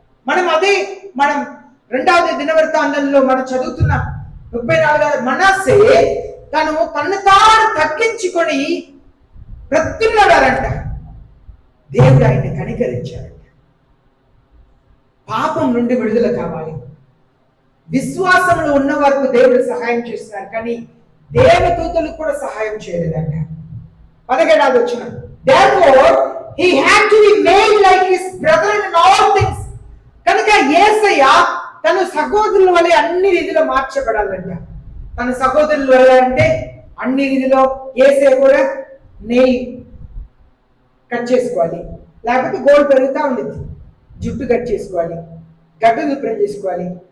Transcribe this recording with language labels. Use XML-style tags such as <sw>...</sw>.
<te>మనం 2వ దినవృత్తాంతంలో మనం చదువుతున్నాం 34 మనస్సే తను తాను తగ్గించుకొని బ్రతుకున్నాడంట. దేవుడు ఆయన్ని కనికరించాడంట. పాపం నుండి విడుదల కావాలి. విశ్వాసంలో ఉన్న వరకు దేవుడు సహాయం చేస్తున్నారు, కానీ దేవదూతలకు కూడా సహాయం చేయలేదంట. 17వ వచనం,</te> <en>therefore he had to be made like his brother in all things.</en> <te>కనుక యేసయ్య తన సహోదరుల వలె అన్ని రీతిలో మార్చబడాలంట. తన సహోదరుల వలె అంటే అన్ని రీతిలో యేసయ్య కూడా నెయిల్ కట్ చేసుకోవాలి, లేకపోతే గోల్డ్ పెరుగుతూ ఉండేది, జుట్టు కట్ చేసుకోవాలి, గడ్డ శుభ్రం చేసుకోవాలి.</te>